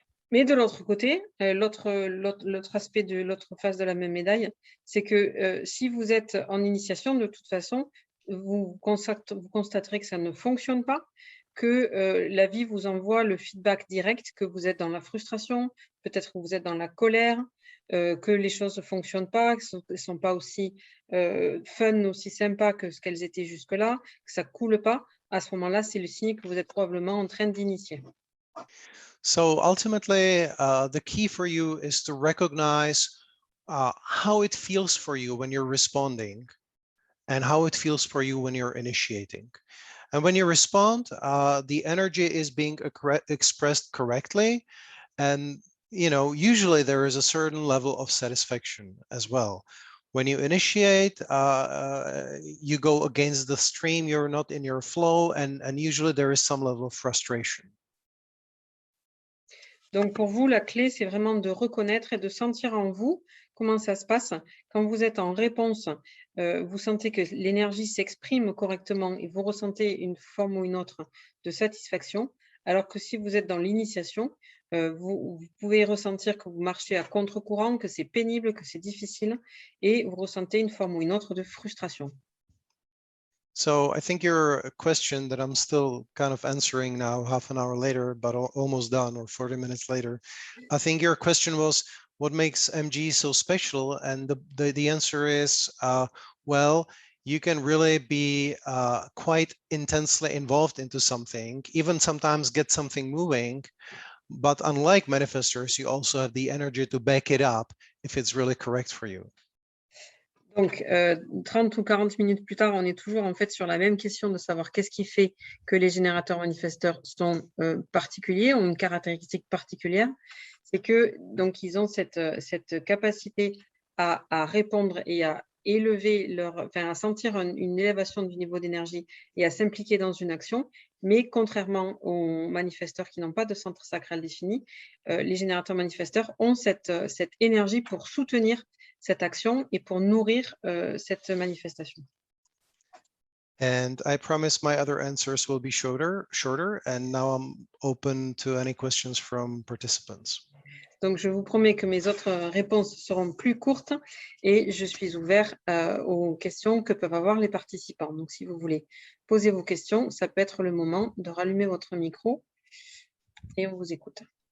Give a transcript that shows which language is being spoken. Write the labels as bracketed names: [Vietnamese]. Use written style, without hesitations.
[French] Mais de l'autre côté, l'autre aspect de l'autre face de la même médaille, c'est que si vous êtes en initiation, de toute façon, vous constaterez que ça ne fonctionne pas, que la vie vous envoie le feedback direct, que vous êtes dans la frustration, peut-être que vous êtes dans la colère, que les choses ne fonctionnent pas, qu'elles ne sont pas aussi fun, aussi sympas que ce qu'elles étaient jusque-là, que ça ne coule pas. À ce moment-là, c'est le signe que vous êtes probablement en train d'initier. [English] So ultimately, the key for you is to recognize how it feels for you when you're responding and how it feels for you when you're initiating. And when you respond, the energy is being expressed correctly. And, you know, usually there is a certain level of satisfaction as well. When you initiate, you go against the stream, you're not in your flow, and usually there is some level of frustration. [French] Donc, pour vous, la clé, c'est vraiment de reconnaître et de sentir en vous comment ça se passe. Quand vous êtes en réponse, vous sentez que l'énergie s'exprime correctement et vous ressentez une forme ou une autre de satisfaction, alors que si vous êtes dans l'initiation, vous pouvez ressentir que vous marchez à contre-courant, que c'est pénible, que c'est difficile, et vous ressentez une forme ou une autre de frustration. [English] So I think your question that I'm still kind of answering now, half an hour later, but almost done, or 40 minutes later, I think your question was, what makes MG so special? And the answer is, well, you can really be quite intensely involved into something, even sometimes get something moving. But unlike manifestors, you also have the energy to back it up if it's really correct for you. [French] Donc, 30 ou 40 minutes plus tard, on est toujours en fait sur la même question de savoir qu'est-ce qui fait que les générateurs manifesteurs sont particuliers, ont une caractéristique particulière. C'est que donc ils ont cette capacité à répondre et à élever à sentir une élévation du niveau d'énergie et à s'impliquer dans une action. Mais contrairement aux manifesteurs qui n'ont pas de centre sacral défini, les générateurs manifesteurs ont cette énergie pour soutenir cette action et pour nourrir cette manifestation. [English] And I promise my other answers will be shorter, and now I'm open to any questions from participants. [French] Donc, je vous promets que mes autres réponses seront plus courtes et je suis ouvert aux questions que peuvent avoir les participants. Donc, si vous voulez poser vos questions, ça peut être le moment de rallumer votre micro et on vous écoute.